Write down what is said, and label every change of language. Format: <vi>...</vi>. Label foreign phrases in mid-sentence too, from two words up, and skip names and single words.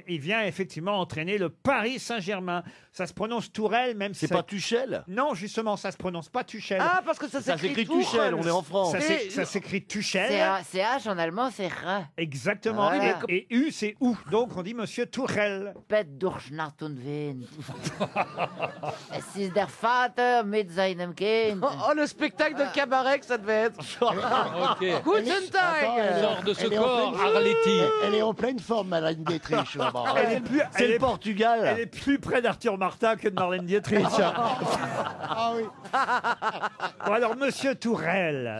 <fr>il vient effectivement entraîner le Paris Saint-Germain. Ça se prononce Tourelle, même si C'est ça- pas Tuchel. Non, justement, ça se prononce pas Tuchel. Ah, parce que ça Ça s'écrit s'écrit Tuchel, on est en France. Ça s'écrit Tuchel. C'est H en allemand, c'est R. Exactement. Voilà. Et U, c'est OU. Donc on dit Monsieur Tourelle.</fr> <de>Pet durch Nacht und Wind. Es ist der Vater mit seinem Kind.</de> <fr>Oh, le spectacle de cabaret que ça devait être. Ok.</fr> <de>Guten</de> <fr>Attends,</fr> <de>Tag.</de> <fr>Sort de ce elle est en corps, pleine- Arletty. Elle est en pleine forme, Madame Dietrich. là-bas. Elle est plus, C'est elle le est- Portugal. elle est plus près d'Arthur Martin que de Marlène Dietrich. Ah oui. Bon, alors, Monsieur Tourelle.</fr>